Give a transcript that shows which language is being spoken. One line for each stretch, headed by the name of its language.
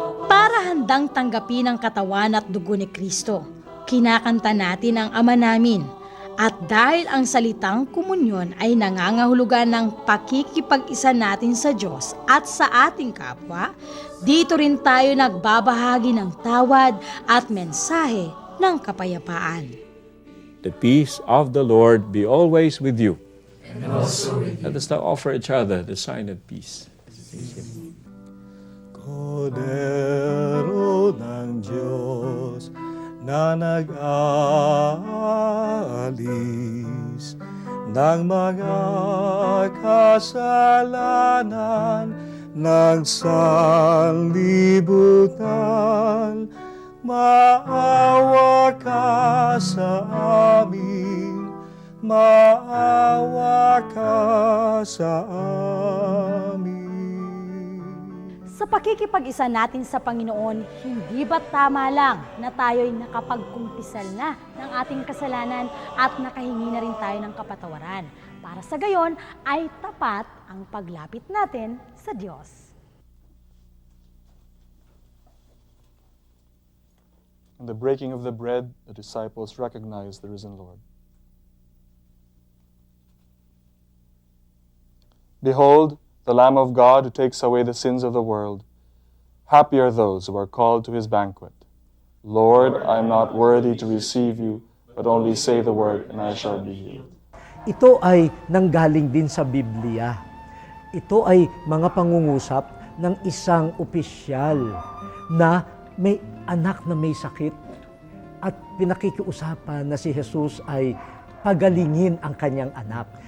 Filipino: Para handang tanggapin ang katawan at dugo ni Kristo, kinakanta natin ang Ama namin. At dahil ang salitang komunyon ay nangangahulugan ng pakikipag-isa natin sa Diyos at sa ating kapwa, dito rin tayo nagbabahagi ng tawad at mensahe ng kapayapaan.
English: The peace of the Lord be always with you. And also with you. Let us now offer each other the sign of peace.
Filipino: Kordero ng Diyos na nag-aalis ng mga kasalanan ng sanlibutan. Maawa ka sa amin, maawa ka sa amin. Sa pakikipag-isa natin sa Panginoon, hindi ba tama lang na tayo'y nakapagkumpisal na ng ating kasalanan at nakahingi na rin tayo ng kapatawaran? Para sa gayon ay tapat ang paglapit natin sa Diyos.
English: In the breaking of the bread, the disciples recognized the risen Lord. Behold, the Lamb of God who takes away the sins of the world. Happy are those who are called to his banquet. Lord, I am not worthy to receive you, but only say the word, and I shall be healed.
Filipino: Ito ay nanggaling din sa Biblia. Ito ay mga pangungusap ng isang opisyal na may anak na may sakit at pinakikiusapan na si Jesus ay pagalingin ang kanyang anak.